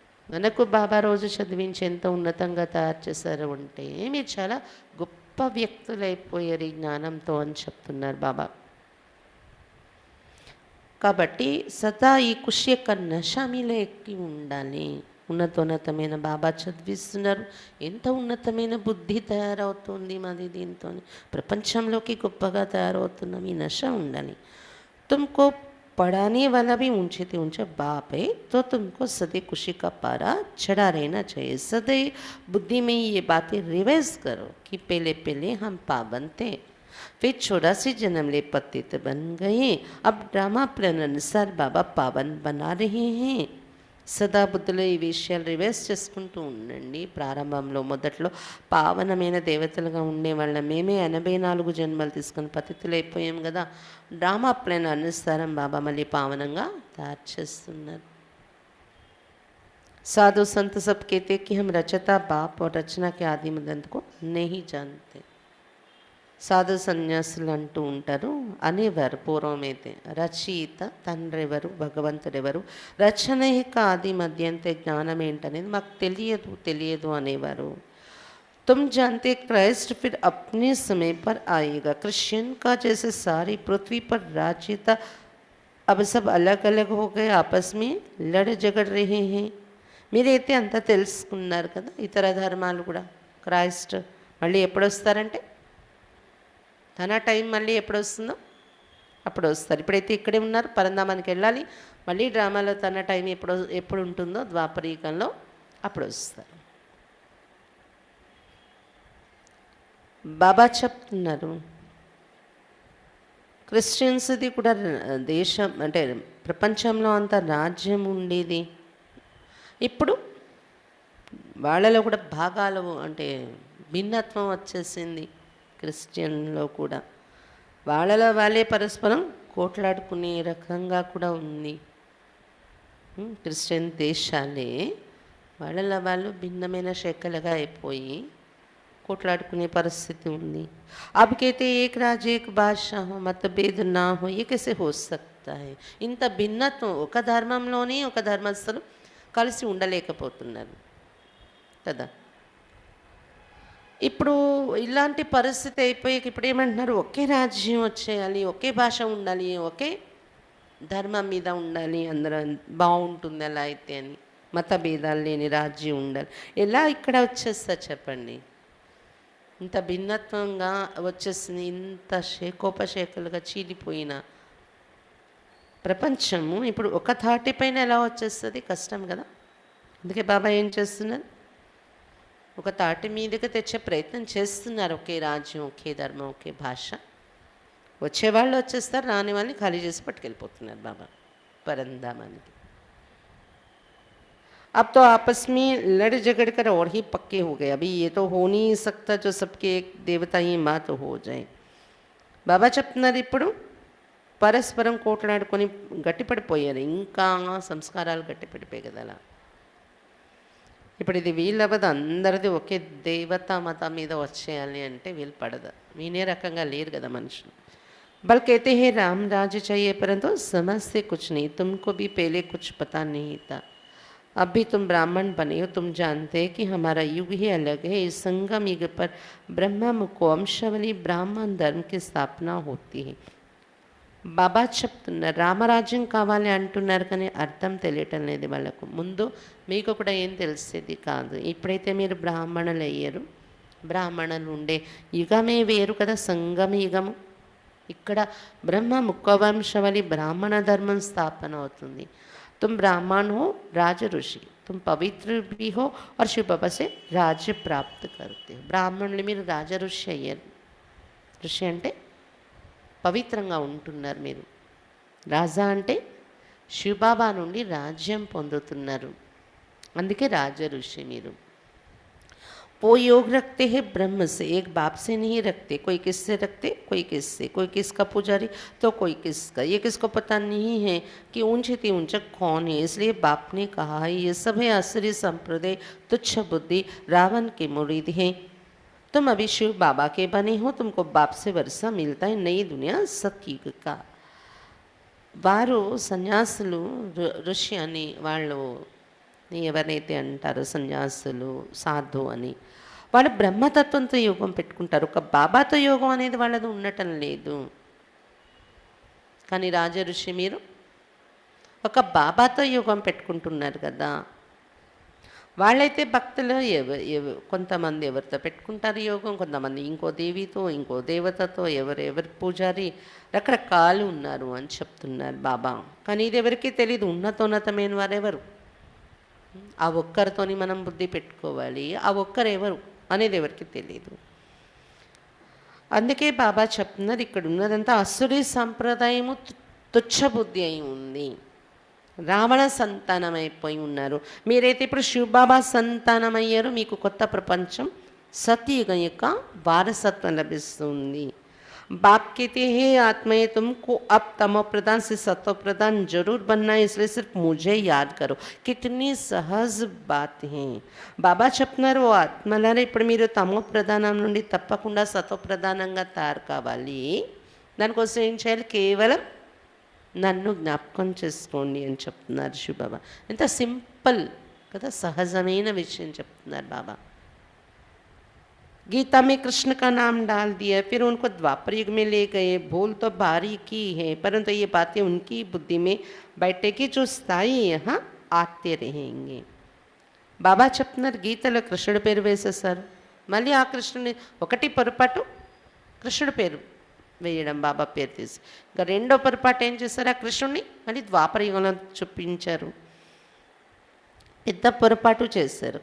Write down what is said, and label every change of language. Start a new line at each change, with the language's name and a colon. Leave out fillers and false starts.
Telugu: మనకు బాబా రోజు చదివించి ఎంత ఉన్నతంగా తయారు చేశారు అంటే మీరు చాలా గొప్ప వ్యక్తులైపోయారు ఈ జ్ఞానంతో అని చెప్తున్నారు బాబా. కాబట్టి సదా ఈ కృషి యొక్క నశ మీలో ఎక్కి ఉండాలి. ఉన్నతోన్నతమైన బాబా చదివిస్తున్నారు. ఎంత ఉన్నతమైన బుద్ధి తయారవుతుంది మాది దీంతో. ప్రపంచంలోకి గొప్పగా తయారవుతున్నాం. ఈ నశ ఉండాలి.
Hindi: तुमको पढ़ाने वाला भी ऊंचे से ऊंचा बाप है तो तुमको सदैव खुशी का पारा चढ़ा रहना चाहिए. सदैव बुद्धि में ये बातें रिवाइज करो कि पहले पहले हम पावन थे, फिर 84 जन्म ले पतित बन गए, अब ड्रामा प्लान अनुसार बाबा पावन बना रहे हैं.
Telugu: సదా బుద్ధిలో ఈ విషయాలు రివైజ్ చేసుకుంటూ ఉండండి. ప్రారంభంలో మొదట్లో పావనమైన దేవతలుగా ఉండేవాళ్ళం. మేమే 84 జన్మలు తీసుకొని పతితులైపోయాం కదా. డ్రామా ప్లాన్ అనుసారం బాబా మళ్ళీ పావనంగా తయారు చేస్తున్నారు.
Hindi: साधु संत सब कहते कि हम रचता बाप और रचना के आदि मदंत को नहीं जानते.
Telugu: సాధు సన్యాసులు అంటూ ఉంటారు, అనేవారు పూర్వమైతే రచయిత తండ్రెవరు, భగవంతుడెవరు, రచన యొక్క ఆది మధ్యంత జ్ఞానం ఏంటనేది మాకు తెలియదు అనేవారు.
Hindi: तुम जानते क्राइस्ट फिर अपने समय पर आएगा. क्रिश्चियन का जैसे सारी पृथ्वी पर राज्य था, अब सब अलग अलग हो गए, आपस में लड़ झगड़ रहे हैं.
Telugu: మీరైతే అంతా తెలుసుకున్నారు కదా. ఇతర ధర్మాలు కూడా క్రైస్ట్ మళ్ళీ ఎప్పుడు వస్తారంటే తన టైం మళ్ళీ ఎప్పుడు వస్తుందో అప్పుడు వస్తారు. ఇప్పుడైతే ఇక్కడే ఉన్నారు, పరంధామానికి వెళ్ళాలి. మళ్ళీ డ్రామాలో తన టైం ఎప్పుడు ఉంటుందో ద్వాపరీకంలో అప్పుడు వస్తారు. బాబా చెప్తున్నారు క్రిస్టియన్స్ది కూడా దేశం అంటే ప్రపంచంలో అంత రాజ్యం ఉండేది. ఇప్పుడు వాళ్ళలో కూడా భాగాలు అంటే భిన్నత్వం వచ్చేసింది. క్రిస్టియన్లో కూడా వాళ్ళలో వాళ్ళే పరస్పరం కోట్లాడుకునే రకంగా కూడా ఉంది. క్రిస్టియన్ దేశాలే వాళ్ళలో వాళ్ళు భిన్నమైన శాఖలుగా అయిపోయి कोटलाटकुने परिस्थिति ఉంది.
Hindi: अब कहते एक राज्य एक भाषा हो, मतभेद ना हो, ये कैसे हो सकता है?
Telugu: ఇంత భిన్నత్వం ఒక ధర్మంలోనే ఒక ధర్మస్థులు కలిసి ఉండలేకపోతున్నారు కదా. ఇప్పుడు ఇలాంటి పరిస్థితి అయిపోయి ఇప్పుడు ఏమంటున్నారు, ఒకే రాజ్యం వచ్చేయాలి, ఒకే భాష ఉండాలి, ఒకే ధర్మం మీద ఉండాలి, అందరూ బాగుంటుంది అలా అయితే అని. మత భేదాలు లేని రాజ్యం ఉండాలి. ఎలా ఇక్కడ వచ్చేస్తా చెప్పండి? ఇంత భిన్నత్వంగా వచ్చేసింది. ఇంత శేకోపశేఖలుగా చీలిపోయిన ప్రపంచము ఇప్పుడు ఒక తాటిపైన ఎలా వచ్చేస్తుంది? కష్టం కదా. అందుకే బాబా ఏం చేస్తున్నారు, ఒక తాటి మీదకి తెచ్చే ప్రయత్నం చేస్తున్నారు. ఒకే రాజ్యం, ఒకే ధర్మం, ఒకే భాష. వచ్చేవాళ్ళు వచ్చేస్తారు, రాని వాళ్ళని ఖాళీ చేసి పట్టుకెళ్ళిపోతున్నారు బాబా పరంధామానికి.
Hindi: अब तो आपस में लड़ झगड़ कर और ही पक्के हो गए. अभी ये तो हो नहीं सकता जो सबके एक देवता ही मात हो जाए.
Telugu: బాబా చెప్తున్నారు ఇప్పుడు పరస్పరం కోట్లాడుకొని గట్టిపడిపోయారు. ఇంకా సంస్కారాలు గట్టిపడిపోయాయి కదా అలా. ఇప్పుడు ఇది వీళ్ళవద్దు, అందరిది ఒకే దేవతా మతం మీద వచ్చేయాలి అంటే వీళ్ళు పడదు. వినే రకంగా లేరు కదా మనుషులు.
Hindi: बल कहते हैं राम राज्य चाहिए परंतु समझ से कुछ नहीं, तुमको भी पहले कुछ पता नहीं था, अब भी तुम ब्राह्मण बने हो, तुम जानते हैं कि हमारा युग ही अलग है. इस संगम युग पर ब्रह्मा मुको वंशावली ब्राह्मण धर्म की स्थापना होती है.
Telugu: బాబా చెప్తున్నారు రామరాజ్యం కావాలి అంటున్నారు, కానీ అర్థం తెలియటం లేదు వాళ్ళకు. ముందు మీకు కూడా ఏం తెలిసేది కాదు. ఇప్పుడైతే మీరు బ్రాహ్మణులు అయ్యారు, బ్రాహ్మణులు ఉండే యుగమే వేరు కదా, సంగమ యుగము. ఇక్కడ బ్రహ్మ ముఖవంశవలి బ్రాహ్మణ ధర్మం స్థాపన అవుతుంది.
Hindi: तुम ब्राह्मण हो, राज ऋषि, तुम पवित्र भी हो और शिव बाबा से राज्य प्राप्त करते हो.
Telugu: బ్రాహ్మణులు మీరు రాజ ఋషి అయ్యారు. ఋషి అంటే పవిత్రంగా ఉంటున్నారు మీరు. రాజా అంటే శివబాబా నుండి రాజ్యం పొందుతున్నారు. అందుకే రాజ ఋషి మీరు.
Hindi: वो योग रखते हैं ब्रह्म से, एक बाप से नहीं रखते. कोई किससे रखते, कोई किससे, कोई किसका पुजारी तो कोई किसका. ये किसको पता नहीं है कि ऊंचे थी ऊंचा कौन है. इसलिए बाप ने कहा है ये सब है असुरी संप्रदाय, तुच्छ बुद्धि, रावण के मुरीद हैं. तुम अभी शिव बाबा के बने हो, तुमको बाप से वर्षा मिलता है, नई दुनिया सतयुग का.
Telugu: వారు సన్యాసులు ఋషి అని వాళ్ళు ఎవరైతే అంటారో సన్యాసులు సాధు అని వాళ్ళు బ్రహ్మతత్వంతో యోగం పెట్టుకుంటారు. ఒక బాబాతో యోగం అనేది వాళ్ళది ఉండటం లేదు. కానీ రాజ ఋషి మీరు ఒక బాబాతో యోగం పెట్టుకుంటున్నారు కదా. వాళ్ళైతే భక్తులు కొంతమంది ఎవరితో పెట్టుకుంటారు యోగం, కొంతమంది ఇంకో దేవితో, ఇంకో దేవతతో, ఎవరెవరి పూజారి రకరకాలు ఉన్నారు అని చెప్తున్నారు బాబా. కానీ ఇది ఎవరికీ తెలియదు. ఉన్నతోన్నతమైన వారెవరు, ఆ ఒక్కరితోని మనం బుద్ధి పెట్టుకోవాలి, ఆ ఒక్కరెవరు అనేది ఎవరికి తెలియదు. అందుకే బాబా చెప్తున్నారు ఇక్కడ ఉన్నదంతా అసురీ సంప్రదాయము తుచ్చ బుద్ధి అయి ఉంది. రావణ సంతానం అయిపోయి ఉన్నారు. మీరైతే ఇప్పుడు శివబాబా సంతానం అయ్యారు. మీకు కొత్త ప్రపంచం సత్యయుగం యొక్క వారసత్వం లభిస్తుంది.
Hindi: बाप कहते हैं आत्माएं तुमको अब तमो प्रधान से सत्व प्रधान जरूर बनना है, इसलिए सिर्फ मुझे याद करो. कितनी सहज बात है.
Telugu: బాబా చెప్తున్నారు ఓ ఆత్మలారా ఇప్పుడు మీరు తమో ప్రధానం నుండి తప్పకుండా సత్వ ప్రధానంగా తయారు కావాలి. దానికోసం ఏం చేయాలి? కేవలం నన్ను జ్ఞాపకం చేసుకోండి అని చెప్తున్నారు శివబాబా. ఎంత సింపుల్ కదా, సహజమైన విషయం చెప్తున్నారు బాబా.
Hindi: गीता में कृष्ण का नाम डाल दिया, फिर उनको द्वापर युग में ले गए. भूल तो भारी की है, परंतु ये बातें उनकी बुद्धि में बैठेगी जो स्थायी यहाँ आते रहेंगे.
Telugu: బాబా చెప్తున్నారు గీతలో కృష్ణుడి పేరు వేసేసారు. మళ్ళీ ఆ కృష్ణుని ఒకటి పొరపాటు కృష్ణుడి పేరు వేయడం బాబా పేరు తీసి, ఇంకా రెండో పొరపాటు ఏం చేశారు? ఆ కృష్ణుడిని మళ్ళీ ద్వాపర యుగంలో చూపించారు. పెద్ద పొరపాటు చేశారు.